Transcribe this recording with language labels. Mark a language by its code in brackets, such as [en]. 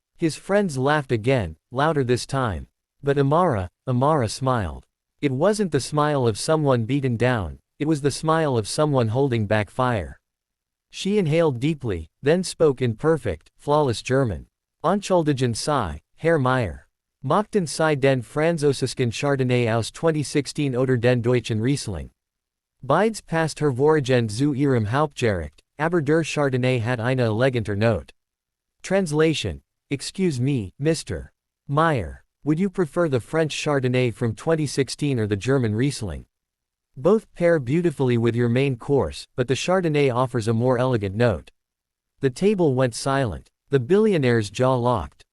[en] His friends laughed again, louder this time. But Amara smiled. It wasn't the smile of someone beaten down, it was the smile of someone holding back fire. She inhaled deeply, then spoke in perfect, flawless German. [de] "Entschuldigen Sie, Herr Meyer. Mochten Sie den französischen Chardonnay aus 2016 oder den deutschen Riesling? Beides passt hervorragend zu Ihrem Hauptgericht, aber der Chardonnay hat eine elegante Note." [en] Translation: Excuse me, Mr. Meyer. Would you prefer the French Chardonnay from 2016 or the German Riesling? Both pair beautifully with your main course, but the Chardonnay offers a more elegant note. The table went silent. The billionaire's jaw locked.